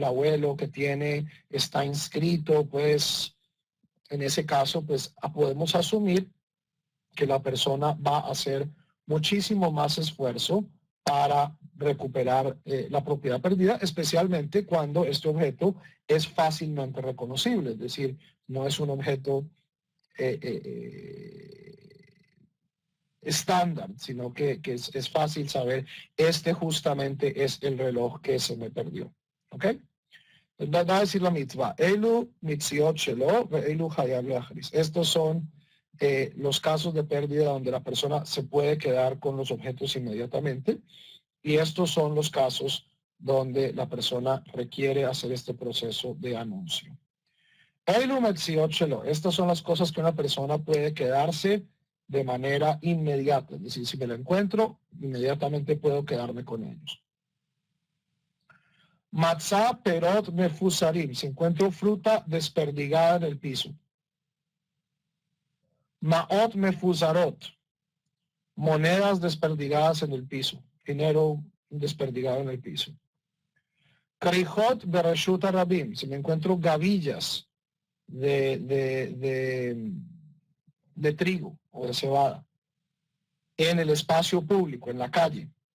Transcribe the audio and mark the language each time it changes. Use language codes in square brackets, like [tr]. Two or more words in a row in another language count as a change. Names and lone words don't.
[es] abuelo que está inscrito, pues en ese caso pues podemos asumir que la persona va a hacer muchísimo más esfuerzo para recuperar la propiedad perdida, especialmente cuando este objeto es fácilmente reconocible, es decir, no es un objeto estándar, sino que es fácil saber, justamente es el reloj que se me perdió. ¿Ok? Va a decir la mitzvah, [he] אלו מציאות שלו ואלו חייב להכריז. [es] Estos son los casos de pérdida donde la persona se puede quedar con los objetos inmediatamente, y estos son los casos donde la persona requiere hacer este proceso de anuncio. [he] אלו מציאות שלו. [es] Estas son las cosas que una persona puede quedarse de manera inmediata, es decir, si me lo encuentro, inmediatamente puedo quedarme con ellos. [he] מצא פירות מפוזרים, [es] si encuentro fruta desperdigada en el piso. [he] מעות מפוזרות, [es] monedas desperdigadas en el piso, dinero desperdigado en el piso. [he] כריכות ברשות הרבים, [es] si me encuentro gavillas de trigo o de cebada en el espacio público, en la calle.